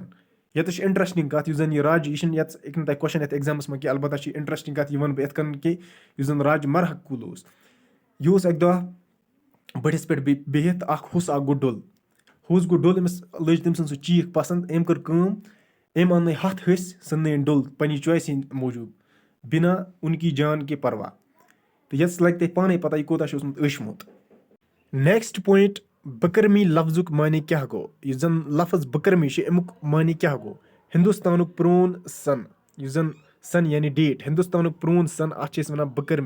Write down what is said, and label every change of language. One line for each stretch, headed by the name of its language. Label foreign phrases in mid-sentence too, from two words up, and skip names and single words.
Kashmiri: ییٚتٮ۪تھ چھِ
English: انٹرسٹنگ کتھ.
Kashmiri: یُس زن یہِ راجہِ، یہِ چھِنہٕ ہیٚکہِ نہٕ تۄہہِ کوسچن یتھ ایگزامس منٛز کینٛہہ، البتہ چھِ انٹرسٹنگ کتھ. یہِ وَنہٕ بہٕ یِتھ کٔنۍ کہِ یُس زن راجہِ مہرکُل اوس، یہِ اوس اکہِ دۄہ بٔٹھِس پٮ۪ٹھ بِہِتھ. اکھ ہُس اکھ گوٚو ڈوٚل. ہُس گوٚو ڈوٚل، أمِس لٔج تٔمۍ سٕنٛز سُہ چیٖخ پسنٛد. أمۍ کٔر کٲم، أمۍ اننٲے 100 ۂسۍ، ژھٕننٲیِن ڈوٚل پننہِ چویسہِ ہِنٛدۍ موٗجوٗب،
Urdu: بِنا اُنکی جان کے پروا.
Kashmiri: تہٕ یَتس لگہِ تۄہہِ پانے پتہ یہِ کوٗتاہ چھُ اوسمُت ٲشمُت.
English: next point,
Kashmiri: بکرمی لفظُک معنے کیاہ گوٚو؟ یُس زن لفظ بکرمی چھُ، امیُک معنے کیاہ گوٚو؟ ہندوستانُک پرون سن. یُس زن سن یعنی ڈیٹ، ہندوستانُک پرون سن، اتھ چھِ أسۍ وَنان بکرمی.